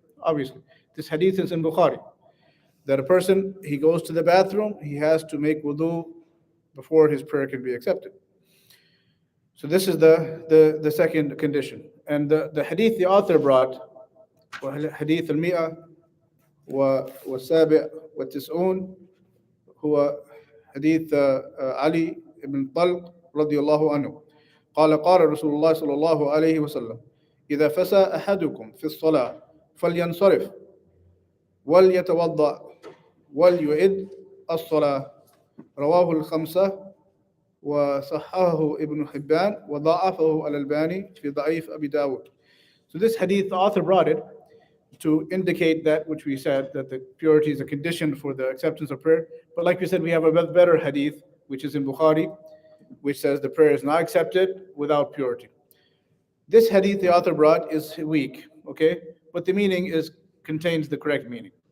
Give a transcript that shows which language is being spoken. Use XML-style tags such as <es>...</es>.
<en>Obviously, this hadith is in Bukhari, that a person, he goes to the bathroom, he has to make wudu before his prayer can be accepted. So this is the second condition.</en> <ar>And the hadith the author brought, hadith al-mi'a والسابع والتسعون, هو حديث علي بن طلق رضي الله عنه قال رسول الله صلى الله عليه وسلم إذا فسى أحدكم في الصلاة فلينصرف وليتوضأ وليعد الصلاة. رواه الخمسة وصححه ابن حبان وضعفه الألباني في ضعيف أبي داود.</ar> <en>So this hadith, the author brought it to indicate that which we said, that the purity is a condition for the acceptance of prayer. But like we said, we have a better hadith, which is in Bukhari, which says the prayer is not accepted without purity. This hadith the author brought is weak, okay? But the meaning is contains the correct meaning.</en>